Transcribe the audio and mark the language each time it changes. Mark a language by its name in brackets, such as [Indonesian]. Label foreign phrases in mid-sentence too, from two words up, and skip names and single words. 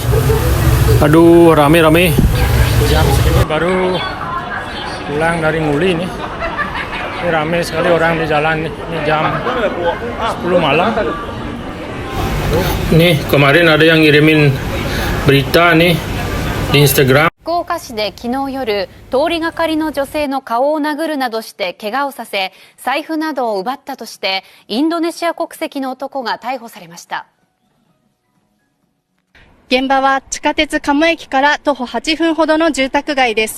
[Indonesian] Aduh, rame-rame. Jam segini baru pulang dari Nguli nih. Ini rame sekali orang di jalan nih. Ini jam 10 malam. Nih, kemarin ada yang ngirimin berita nih di Instagram. [Japanese] 福岡市で昨日夜、通りがかりの女性の顔を殴るなどして怪我をさせ、財布などを奪ったとして、インドネシア国籍の男が逮捕されました。現場は地下鉄鴨駅から徒歩8分ほどの住宅街です。